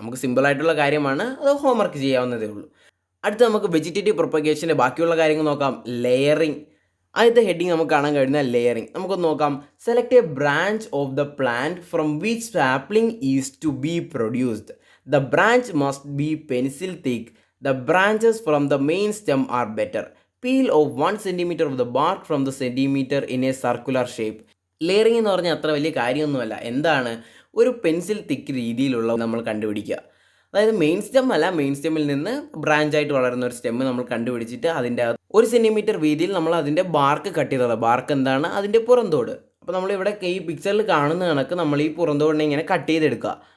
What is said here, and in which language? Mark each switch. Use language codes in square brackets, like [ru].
[ml] നമുക്ക് സിമ്പിളായിട്ടുള്ള കാര്യമാണ്, അത് ഹോംവർക്ക് ചെയ്യാവുന്നതേ ഉള്ളൂ. അടുത്ത നമുക്ക് വെജിറ്റേറ്റീവ് പ്രൊപ്പഗേഷൻ്റെ ബാക്കിയുള്ള കാര്യങ്ങൾ നോക്കാം. ലെയറിങ്, ആദ്യത്തെ ഹെഡിങ് നമുക്ക് കാണാൻ കഴിയുന്ന ലെയറിങ്. നമുക്കൊന്ന് നോക്കാം. [en] Select a branch of the plant from which sapling is to be produced. The branch must be pencil thick. The branches from the main stem are better. Peel off 1 cm of the bark from the centimeter in a circular shape. [ml] Layering എന്ന് പറഞ്ഞാൽ അത്ര വലിയ കാര്യമൊന്നുമല്ല. എന്താണ്, ഒരു pencil തിക്ക് രീതിയിലുള്ള നമ്മൾ കണ്ടുപിടിക്കുക. അതായത് മെയിൻ സ്റ്റെം അല്ല, മെയിൻ സ്റ്റെമ്മിൽ നിന്ന് ബ്രാഞ്ചായിട്ട് വളരുന്ന ഒരു സ്റ്റെമ്മ് നമ്മൾ കണ്ടുപിടിച്ചിട്ട് അതിൻ്റെ 1 സെൻറ്റിമീറ്റർ വീതിയിൽ നമ്മൾ അതിൻ്റെ ബാർക്ക് കട്ട് ചെയ്തത്. ബാർക്ക് എന്താണ്, അതിൻ്റെ പുറന്തോട്. അപ്പോൾ നമ്മളിവിടെ ഈ പിക്ചറിൽ കാണുന്ന കണക്ക് നമ്മൾ ഈ പുറന്തോടിനെ ഇങ്ങനെ കട്ട് ചെയ്തെടുക്കുക.